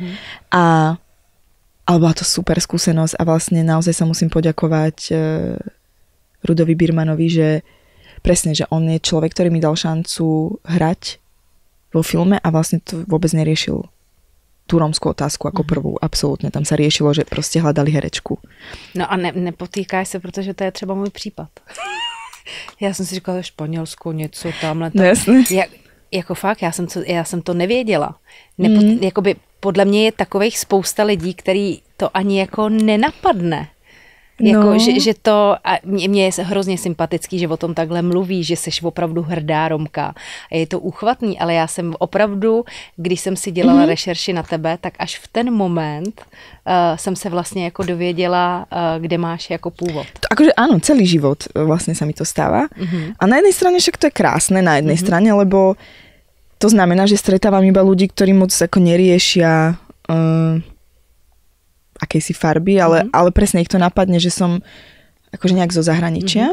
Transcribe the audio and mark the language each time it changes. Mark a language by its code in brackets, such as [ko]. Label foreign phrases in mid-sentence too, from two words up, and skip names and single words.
[sk] Ale bola to super skúsenosť a vlastne naozaj sa musím poďakovať Rudovi Birmanovi, že presne, že on je človek, ktorý mi dal šancu hrať vo filme a vlastne to vôbec neriešil tú rómskú otázku ako prvú. Absolútne. Tam sa riešilo, že proste hľadali herečku. [cs] No a nepotýkáš se, protože to je třeba můj případ. Já jsem si říkala, že Španělsko, něco tamhle. [sk] No jasne. [cs] Jako fakt, já jsem to nevěděla. Jakoby podle mě je takových spousta lidí, který to ani jako nenapadne. Jako, že to, a mně je hrozně sympatický, že o tom takhle mluví, že seš opravdu hrdá Romka. A je to úchvatný, ale já jsem opravdu, když jsem si dělala rešerši na tebe, tak až v ten moment jsem se vlastně jako dověděla, kde máš jako původ. [sk] Akože áno, celý život vlastne sa mi to stáva. A na jednej strane však to je krásne, na jednej strane, lebo to znamená, že stretávam iba ľudí, ktorí moc ako neriešia akejsi farby, ale presne ich to napadne, že som akože nejak zo zahraničia.